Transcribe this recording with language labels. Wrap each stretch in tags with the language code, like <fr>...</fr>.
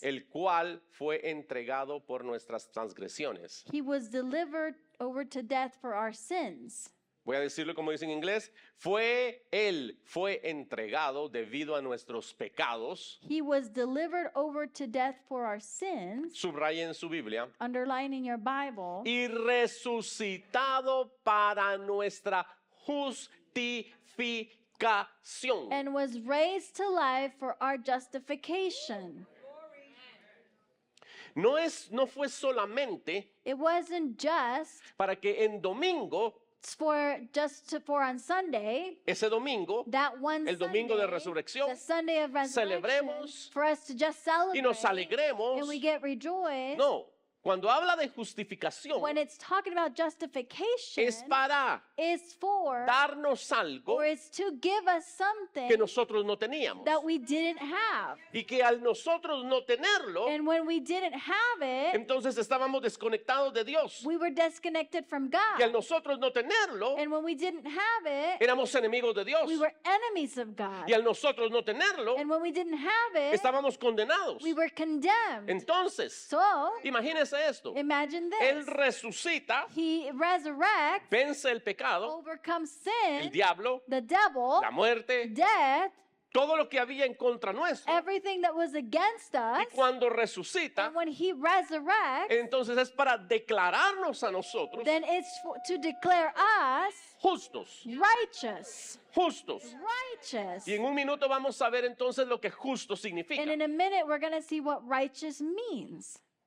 <es>el cual fue entregado por nuestras transgresiones.</es> <en>he was delivered over to death for our sins.</en> <es>Voy a decirlo como dice en inglés, él fue entregado debido a nuestros pecados.</es> <en>He was delivered over to death for our sins,</en> <es>Subraya en su Biblia.</es> <en>underline in your Bible,</en> <es>Y resucitado para nuestra justificación.</es> <en>and was raised to life for our justification.</en> <es>No fue solamente</es> <en>It wasn't just</en> <es>para que en domingo,</es> <en>for on Sunday,</en> <es>ese domingo,</es> <en>that one</en> <es>el domingo de</es> <en>Sunday,</en> <es>resurrección,</es> <en>the Sunday of resurrection,</en> <es>celebremos</es> <en>for us to just celebrate</en> <es>y nos alegremos.</es> <en>and we get rejoiced.</en> <es>No, cuando habla de justificación,</es> <en>When it's talking about justification,</en> <es>es para</es> <en>it's for,</en> <es>darnos algo</es> <en>or it's to give us something</en> <es>que nosotros no teníamos.</es> <en>that we didn't have.</en> <es>Y que al nosotros no tenerlo,</es> <en>And when we didn't have it,</en> <es>entonces estábamos desconectados de Dios.</es> <en>we were disconnected from</en> <es>Y al</es> <en>God.</en> <es>nosotros no tenerlo,</es> <en>And when we didn't have it,</en> <es>éramos enemigos de Dios.</es> <en>we were enemies of God.</en> <es>Y al nosotros no tenerlo,</es> <en>And when we didn't have it,</en> <es>estábamos condenados.</es> <en>we were condemned.</en> <es>Entonces,</es> <en>So,</en> <es>imagínese esto.</es> <en>imagine</en> <es>Él</es> <en>this.</en> <es>resucita,</es> <en>He resurrects,</en> <es>vence el pecado,</es> <en>overcomes</en> <es>el</es> <en>sin,</en> <es>diablo,</es> <en>the devil,</en> <es>la muerte,</es> <en>death,</en> <es>todo lo que había en contra nuestro.</es> <en>everything that was against</en> <es>Y</es> <en>us.</en> <es>cuando resucita,</es> <en>And when he resurrects,</en> <es>entonces es para declararnos a nosotros</es> <en>then it's to declare us</en> <es>justos,</es> <en>righteous.</en> <es>justos.</es> <en>Righteous.</en> <es>Y en un minuto vamos a ver entonces lo que justo significa.</es> <en>And in a minute, we're going to see what righteous means.</en>